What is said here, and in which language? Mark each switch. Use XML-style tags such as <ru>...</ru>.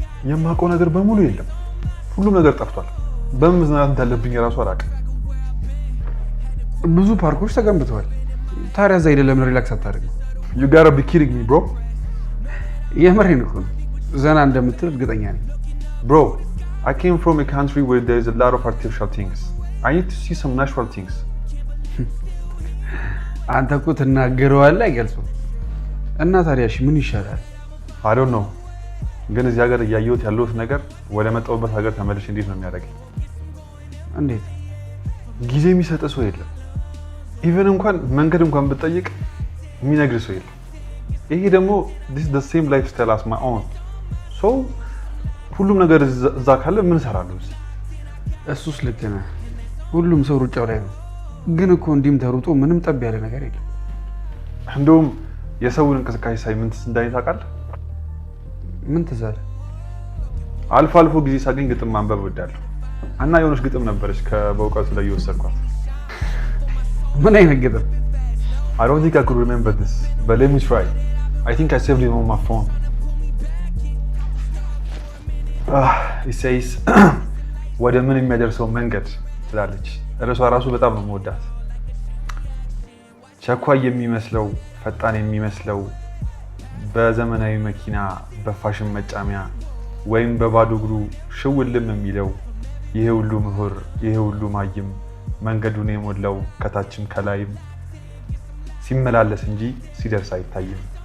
<am>የማውቀው ነገር በሙሉ የለም። ሁሉም ነገር ጠፍቷል። በምን መዝናናት እንዳለብኝ ራሱ አላውቅም። ብዙ ፓርኮች ተገንብተዋል። ታዲያ እዛ ሄደህ ለምን ሪላክስ አታደርግም?</am> <en>You gotta be kidding me, bro.</en> <am>የምሬን እኮ ነው። ዘና እንደምትል እርግጠኛ ነኝ።</am> <en>Bro, I came from a country where there is a lot of artificial things. I need to see some natural things.</en> <am>አንተ እኮ ትናገረዋለህ አይገልጽም። እና ታዲያ እሺ ምን ይሻላል?</am> <en>I don't know.</en> <am>ግን እዚህ ሀገር እያየሁት ያለሁት ነገር ወደ መጣሁበት ሀገር ተመልሼ እንዴት ነው የሚያደርገኝ? እንዴት? ጊዜ የሚሰጥ ሰው የለም። ኢቨን እንኳን መንገድ እንኳን ብትጠይቅ የሚነግር ሰው የለም። ይሄ ደግሞ</am> <en>this is the same lifestyle as my own.</en> <am>So ሁሉም ነገር እዛ ካለ ምን እሰራለሁ እዚህ? እሱስ ልክ ነህ። ሁሉም ሰው ሩጫው ላይ ነው። ግን እኮ እንዲህም ተሩጦ ምንም ጠብ ያለ ነገር የለም። እንደውም የሰውን እንቅስቃሴ ሳይ ምን እንዳይ ታውቃለህ? ምን ትዝ አለ? አልፎ አልፎ ጊዜ ሳገኝ ግጥም ማንበብ እወዳለሁ። እና የሆነች ግጥም ነበረች ከበእውቀቱ ላይ የወሰድኳት። ምን አይነት ግጥም?</am> <en>I don't think I could remember this, but let me try. I think I saved it on my phone.</en> <am>It says ወደ ምን የሚያደርሰው መንገድ ትላለች። እርሷ ራሱ በጣም ነው የምወዳት። ቸኳይ የሚመስለው ፈጣን የሚመስለው በዘመናዊ መኪና በፋሽን መጫሚያ ወይም በባዶ እግሩ ሽውልም የሚለው ይሄ ሁሉ ምሁር ይሄ ሁሉ ማይም መንገዱን የሞላው ከታችም ከላይም ሲመላለስ እንጂ ሲደርስ አይታይም።</am>